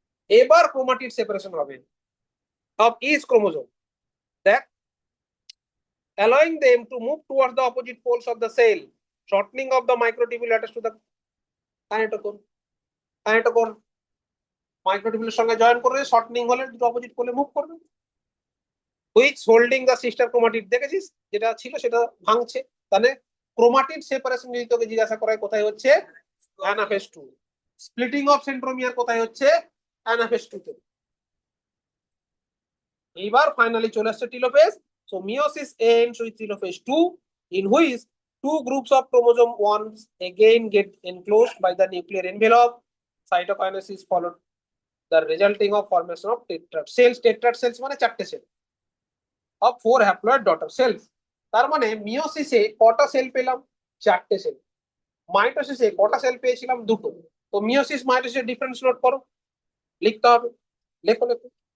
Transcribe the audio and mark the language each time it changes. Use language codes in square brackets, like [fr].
[bn] এবার chromatid separation হবে of each chromosome, দেখ, [en] allowing them to move towards the opposite poles of the cell, shortening of the microtubule attached to the kinetochore, [bn] kinetochore মাইক্রোটিউবুলের সঙ্গে join করবে, শর্টনিং হলে দুটো opposite পোলে move করবে, [en] which holding the sister chromatid, [bn] দেখেছিস যেটা ছিল সেটা ভাঙছে। তাহলে ক্রোমাটিড সেপারেশন যদি তোকে জিজ্ঞাসা করায় কোথায় হচ্ছে, অ্যানাফেজ 2। স্প্লিটিং অফ সেন্ট্রোমিয়ার কোথায় হচ্ছে, অ্যানাফেজ 2 তে। এইবার ফাইনালি চলে আসছে টিলোফেজ। So meiosis ends with টিলোফেজ 2, [en] in which two groups of chromosome 1 again get enclosed by the nuclear envelope. Cytokinesis followed the resulting of formation of tetrad cells. Tetrad cells [bn] মানে চারটে sell [en] of 4 haploid daughter cells। [bn] তার মানে মিয়োসিসে কটা sell পেলাম, চারটে sell. মাইটোসিসে কটা sell পেয়েছিলাম, দুটো। তো মিয়োসিস মাইটোসিসের ডিফারেন্স নোট করো, লিখতে হবে, লেখো লেখো।